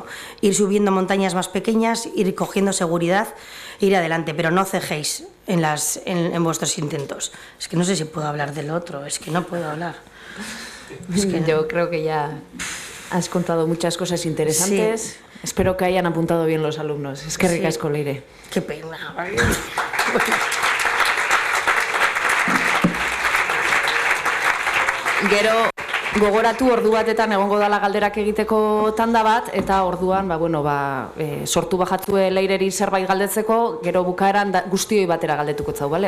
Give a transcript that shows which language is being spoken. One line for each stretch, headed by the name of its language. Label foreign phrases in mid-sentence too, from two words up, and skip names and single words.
Spanish: Ir subiendo montañas más pequeñas, ir cogiendo seguridad, ir adelante, pero no cejéis en vuestros intentos. Es que no sé si puedo hablar del otro, es que no puedo hablar. Es que yo creo que ya has contado muchas cosas interesantes. Sí. Espero que hayan apuntado bien los alumnos. Es que ricasco, Leire. Qué pena.
Basque: Gero, gogoratu ordu batetan egongo dala galderak egiteko tanda bat, eta orduan, sortu bajatue Leireri zerbait galdetzeko, gero bukaeran guztioi batera galdetuko zau, bale?